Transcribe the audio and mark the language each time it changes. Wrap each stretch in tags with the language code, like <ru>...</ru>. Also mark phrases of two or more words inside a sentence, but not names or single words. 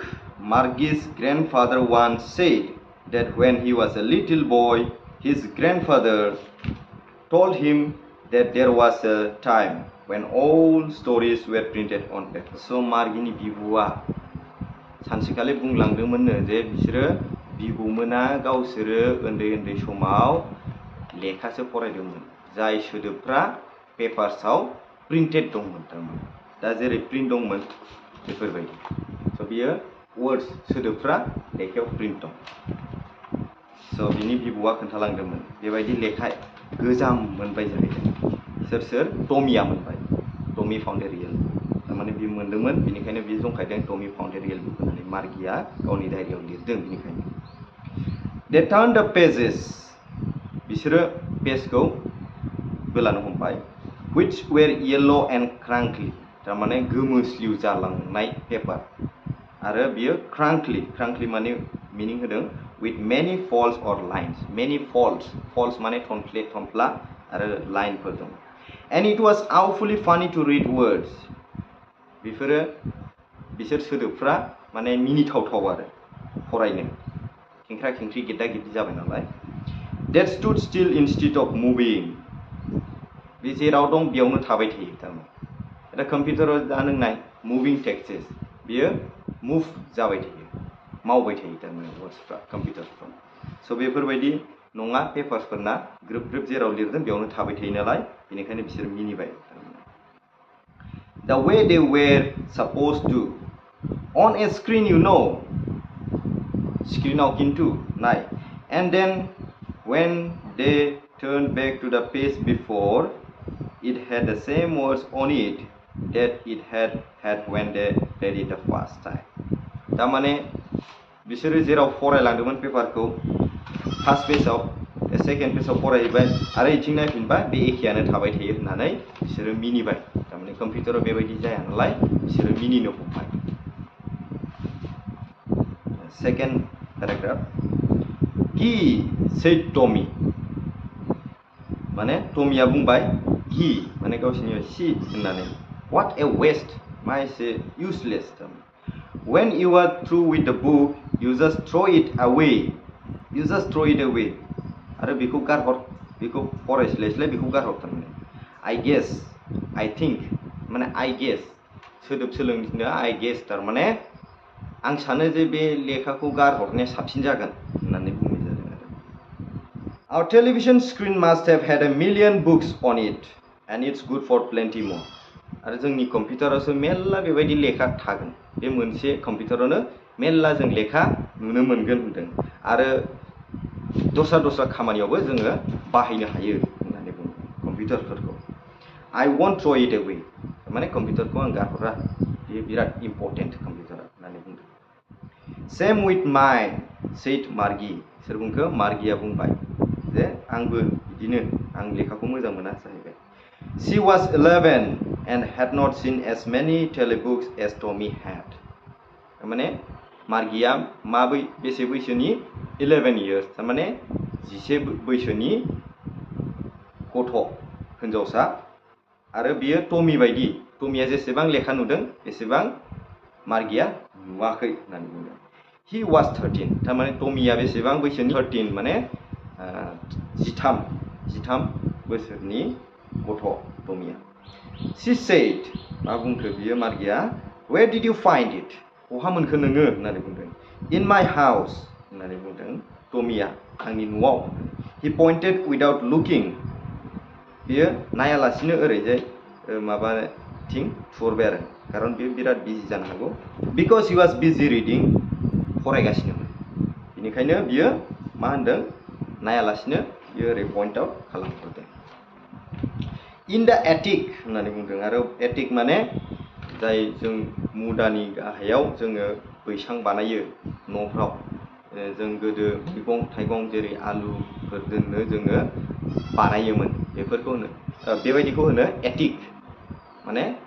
<en>Margie's grandfather once said that when he was a little boy, his grandfather told him that there was a time when all stories were printed on paper.</en> <brx>So Margieनि बिबुआ सानसेखालि बुंलांदोंमोननो जे बिसोरो बिबौमोना गावसोरो उन्दै समाव लेखासो फरायदोंमोन जाय सोदोबफ्रा पेपार्सआव प्रिन्टेड दंमोन थारमाने दा जेरै प्रिन्ट दंमोन बेफोरबायदि स' बियो वर्ड्स सोदोबफ्रा लेखायाव प्रिन्ट दं स' बिनि बिबौआ खोन्थालांदोंमोन बेबायदि लेखा गोजाम मोनबाय जाहैदों सोर टमिया मोनबाय टमी फाउन्डेरियेल थारमाने बियो मोन्दोंमोन बेनिखायनो बियो जंखायदों टमी फाउन्डेरियेल बुक होननानै मार्गिया गावनि डायरियाव लिरदों बेनिखायनो</brx> <en>They turned the pages</en> <brx>बिसोरो पेजखौ बोलानो हमबाय</brx> <en>which were yellow and crunkly</en> <brx>थारमाने गोमोस्लिउ जालांनाय पेपार आरो बियो</brx> <en>crunkly</en> <brx>माने मिनिं होदों</brx> <en>with many folds or lines many folds</en> <brx>माने थनफ्ला आरो लाइनफोर दं</brx> <en>and it was awfully funny to read words</en> <brx>बिसोर सोदोबफ्रा माने मिनिथावथाव आरो फरायनो खेंख्रा खेंख्रि गेद्दा गेद्दि जाबाय नालाय</brx> <en>that stood still instead of moving</en> <brx>बे जेराव दं बेयावनो थाबाय थायो थारमाने दा कम्पिउटाराव दा नों नाय</brx> <en>moving texts</en> <brx>बियो मुभ जाबाय थायो मावबाय थायो थारमाने वर्ड्सफ्रा कम्पिउटारफ्राव स' बेफोरबायदि नङा पेपार्सफोरना ग्रोब जेराव लिरदों बेयावनो थाबाय थायो नालाय बेनिखायनो बिसोर मिनिबाय</brx> <en>The way they were supposed to on a screen</en> <brx>screenआव खिन्थु नाय</brx> <en>and then when they turned back to the page before it had the same words on it that it had when they read it the first time</en> <brx>थारमाने बिसोरो जेराव फरायलांदोंमोन पेपारखौ फार्स्ट पेजआव सेकेन्ड पेजआव फरायहैबाय आरो इथिं नायफिनबा बे एखेयानो थाबाय थायो होननानै बिसोरो मिनिबाय थारमाने कम्पिउटाराव बेबायदि जाया नालाय बिसोरो मिनिनो हमबाय</brx> <en>second paragraph He said Tommy</en> <brx>माने टमिया बुंबाय</brx> <en>he</en> <brx>माने गावसिनि</brx> <en>she होननानै what a waste</en> <brx>मा एसे</brx> <en>useless when you are through with the book you just throw it away</en> <brx>आरो बेखौ गारहर बेखौ फरायस्लायस्लाय बेखौ गारहर थारमाने</brx> <en>I think माने I guess सोदोब सोलोंनो I guess</en> <brx>थारमाने आं सानो जे बे लेखाखौ गारहरनाया साबसिन जागोन होननानै बुंनाय जादों आरो</brx> <en>Our television screen must have had a million books on it and it's good for plenty more आरो</en> <brx>जोंनि कम्पिउटारावसो मेल्ला बेबायदि लेखा थागोन बे मोनसे कम्पिउटारावनो मेल्ला जों लेखा नुनो मोनगोन होनदों आरो दस्रा खामानियावबो जोङो बाहायनो हायो होननानै बुङो कम्पिउटारफोरखौ I</brx> <en>won't throw it away</en> <brx>माने कम्पिउटारखौ आं गारहरा बे बिराद इम्पर्टेन्ट कम्पिउटारा होननानै बुंदों</brx> <en>Same with mine said Margie</en> <brx>सोर बुंखो मार्गिया बुंबाय जे आंबो बिदिनो आं लेखाखौ मोजां मोना जाहैबाय</brx> <en>She was</en> <brx>11</brx> <en>and had not seen as many telebooks as Tommy had</en> <brx>माने मार्गिया बेसे बैसोनि 11 years थारमाने 11 बैसोनि गथ' हिनजावसा आरो बियो टमी बायदि टमीया जेसेबां लेखा नुदों एसेबां मार्गिया नुवाखै होननानै बुंदों</brx> <en>He was 13</en> <brx>थारमाने टमीया बेसेबां बैसोनि 13 माने 13 बोसोरनि गथ' टमीया</brx> <en>She said</en> <brx>मा बुंखो बियो मार्गिया</brx> <en>Where did you find it</en> <brx>बहा मोनखो नोङो होननानै बुंदों</brx> <en>In my house</en> <brx>होननानै बुंदों टमीया आंनि न'आव</brx> <en>He pointed without looking</en> <brx>बियो नायालासिनो ओरैजाय माबाथिं थुहरबाय आरो खारन बियो बिराद बिजि जानो हागौ बिकज</brx> <en>he was busy reading</en> <brx>फरायगासिनोमोन बेनिखायनो बियो मा होनदों नायालासिनो बियो ओरै</brx> <en>point out</en> <brx>खालामहरदों</brx> <en>in the attic</en> <brx>होननानै बुंदों आरो एटिक माने जाय जों मुदानि गाहायाव जोङो बैसां बानायो न'फ्राव जों गोदो मैगं थाइगं जेरै आलुफोर दोननो जोङो बानायोमोन बेफोरखौ होनो बेबायदिखौ होनो एटिक माने</brx>